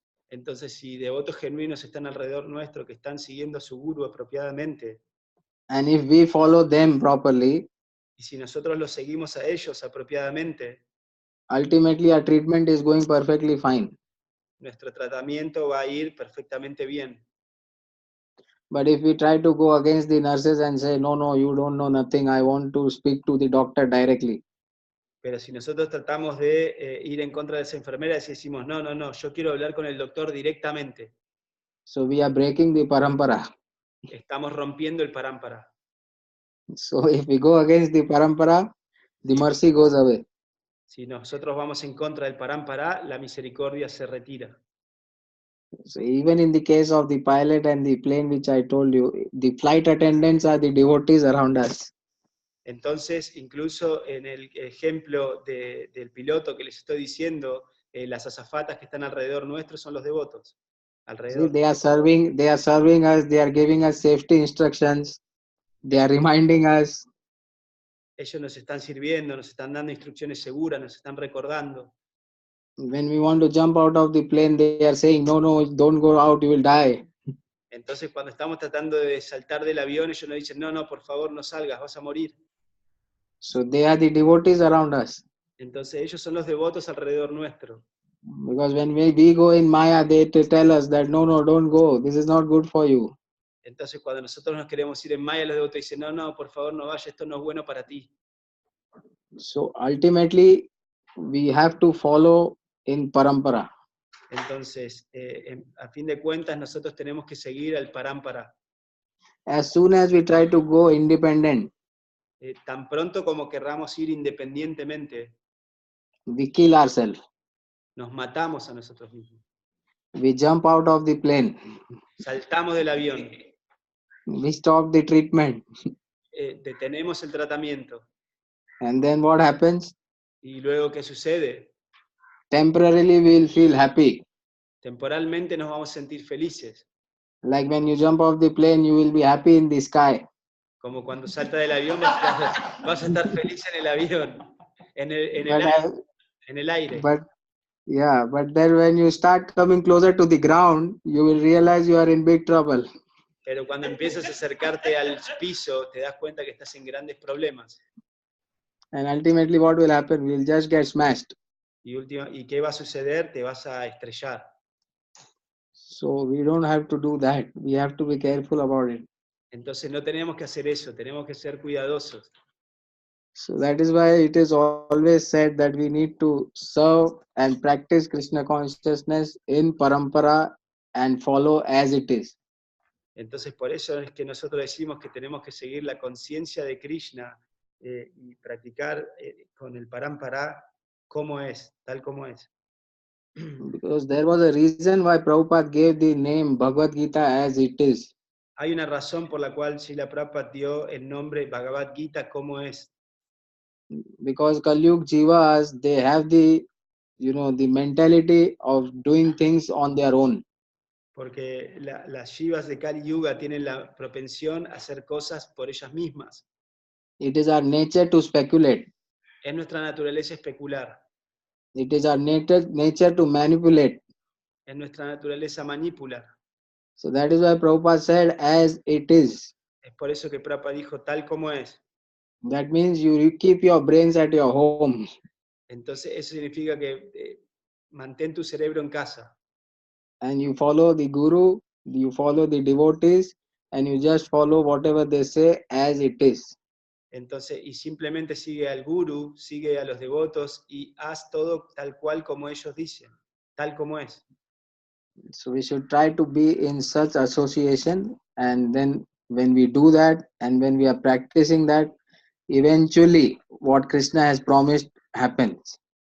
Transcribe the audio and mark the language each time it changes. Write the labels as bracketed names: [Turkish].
[Spanish] entonces si devotos genuinos están alrededor nuestro que están siguiendo a su guru apropiadamente, [English] and if we follow them properly, [Spanish] y si nosotros los seguimos a ellos apropiadamente, [English] ultimately our treatment is going perfectly fine. [Spanish] nuestro tratamiento va a ir perfectamente bien. [English] But if we try to go against the nurses and say, no, you don't know nothing, I want to speak to the doctor directly. [Spanish] Pero si nosotros tratamos de ir en contra de esa enfermera y decimos, no, yo quiero hablar con el doctor directamente, [English] So we are breaking the parampara. [Spanish] estamos rompiendo el parámpara. [English] So if we go against the parampara, the mercy goes away. [Spanish] Si nosotros vamos en contra del parámpara, la misericordia se retira. [English] So even in the case of the pilot and the plane which I told you, the flight attendants are the devotees around us. [Spanish] Entonces, incluso en el ejemplo del piloto que les estoy diciendo, las azafatas que están alrededor nuestro son los devotos. [English] See, they are serving us, they are giving us safety instructions, they are reminding us. [Spanish] Ellos nos están sirviendo, nos están dando instrucciones seguras, nos están recordando. [English] When we want to jump out of the plane, they are saying, no, don't go out, you will die. [Spanish] Entonces, cuando estamos tratando de saltar del avión, ellos nos dicen, no, por favor, no salgas, vas a morir. [English] So they are the devotees around us. [Spanish] Entonces, ellos son los devotos alrededor nuestro. [English] Because when we go in Maya, they tell us that no, no, don't go. This is not good for you. [Spanish] Entonces cuando nosotros nos queremos ir en Maya, los devotos dicen, no, no, por favor no vayas, esto no es bueno para ti. [English] So ultimately, we have to follow in parampara. [Spanish] Entonces, a fin de cuentas, nosotros tenemos que seguir al parámpara. [English] As soon as we try to go independent, [Spanish] Tan pronto como querramos ir independientemente, [English] we kill ourselves. [Spanish] nos matamos a nosotros mismos. [English] We jump out of the plane. [Spanish] Saltamos del avión. [English] We stop the treatment. [Spanish] Detenemos el tratamiento. [English] And then what happens? [Spanish] ¿Y luego qué sucede? [English] Temporarily we'll feel happy. [Spanish] Temporalmente nos vamos a sentir felices. [English] Like when you jump off the plane, you will be happy in the sky. [Spanish] Como cuando salta del avión, vas a estar feliz en el avión, en el aire. [English] But then when you start coming closer to the ground, you will realize you are in big trouble. [Spanish] Pero cuando empiezas a acercarte al piso, te das cuenta que estás en grandes problemas. [English] And ultimately what will happen? We'll just get smashed. [Spanish] ¿Y qué va a suceder? Te vas a estrellar. [English] So we don't have to do that. We have to be careful about it. [Spanish] Entonces no tenemos que hacer eso, tenemos que ser cuidadosos. [English] So that is why it is always said that we need to serve and practice Krishna consciousness in parampara and follow as it is. [Spanish] Entonces por eso es que nosotros decimos que tenemos que seguir la conciencia de Krishna y practicar con el parampara como es, tal como es. [English] Because there was a reason why Prabhupada gave the name Bhagavad Gita as it is. [Spanish] Hay una razón por la cual Srila Prabhupada dio el nombre Bhagavad Gita como es. [English] Because Kalyug Jivas, they have the mentality of doing things on their own. [Spanish] Porque las Shivas de Kali Yuga tienen la propensión a hacer cosas por ellas mismas. [English] It is our nature to speculate. [Spanish] Es nuestra naturaleza especular. [English] It is our nature to manipulate. [Spanish] Es nuestra naturaleza manipular. [English] So that is why Prabhupada said, as it is. [Spanish] Es por eso que Prabhupada dijo tal como es. [English] That means you keep your brains at your home. [Spanish] Entonces eso significa que mantén tu cerebro en casa. [English] And you follow the guru, you follow the devotees, and you just follow whatever they say as it is. [Spanish] Entonces, y simplemente sigue al guru, sigue a los devotos y haz todo tal cual como ellos dicen, tal como es. [English] So we should try to be in such association, and then when we do that and when we are practicing that, eventually what Krishna has promised happens.